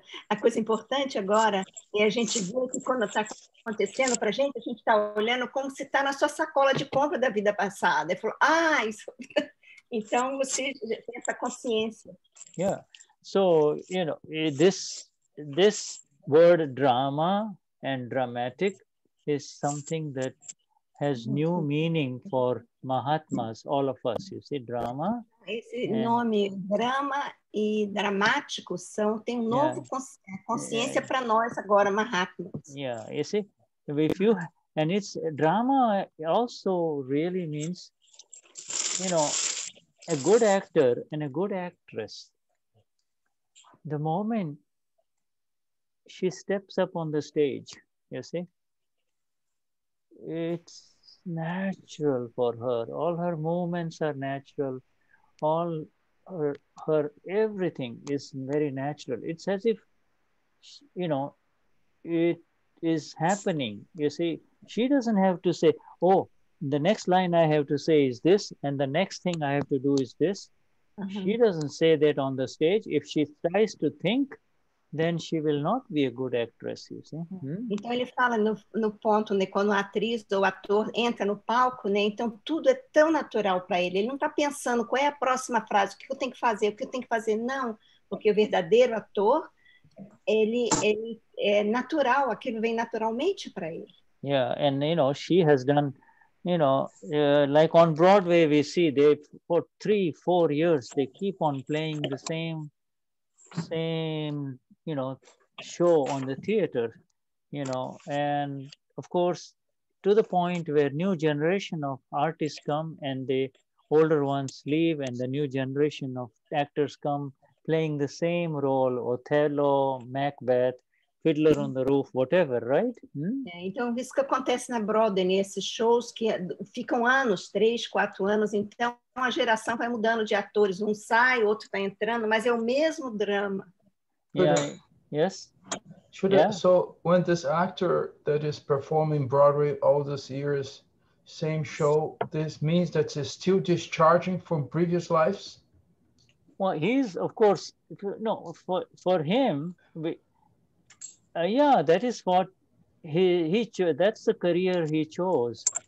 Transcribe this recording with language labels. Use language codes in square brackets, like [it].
[pt] A coisa importante agora é a gente ver que quando está acontecendo para a gente está olhando como se está na sua sacola de compra da vida passada. E falou, isso. Então você tem essa consciência. [en] Yeah. So, you know, this word drama and dramatic is something that has new meaning for Mahatmas, all of us. You see, drama. [pt] Esse nome drama e dramático tem novo consciência para nós agora, Mahatmas. [en] Yeah, you see, if you, and it's drama also really means, you know, a good actor and a good actress. The moment she steps up on the stage, you see, it's natural for her. All her movements are natural. All her everything is very natural. It's as if, you know, it is happening. You see, she doesn't have to say, oh, the next line I have to say is this, and the next thing I have to do is this. She doesn't say that on the stage. If she tries to think, then she will not be a good actress, you see. [pt] Então ele fala no ponto, né, quando a atriz ou o ator entra no palco, né, então tudo é tão natural para ele. Ele não está pensando qual é a próxima frase, o que eu tenho que fazer, o que eu tenho que fazer. Não, porque o verdadeiro ator, ele é natural, aquilo vem naturalmente para ele. [en] Yeah, and you know, she has done, you know, like on Broadway we see they for 3-4 years they keep on playing the same, you know, show on the theater, you know, and of course to the point where new generation of artists come and the older ones leave and the new generation of actors come playing the same role, Othello, Macbeth, Fiddler on the Roof, whatever, right? [pt] Então, isso que acontece na Broadway, nesses shows que ficam anos, 3-4 anos, então a geração vai mudando de atores, um sai, outro está entrando, mas é o mesmo drama. [en] Yeah. Yes. So when this actor that is performing Broadway all these years, same show, this means that he's still discharging from previous lives? Well, he's, of course, no, for him, yeah, that is what that's the career he chose.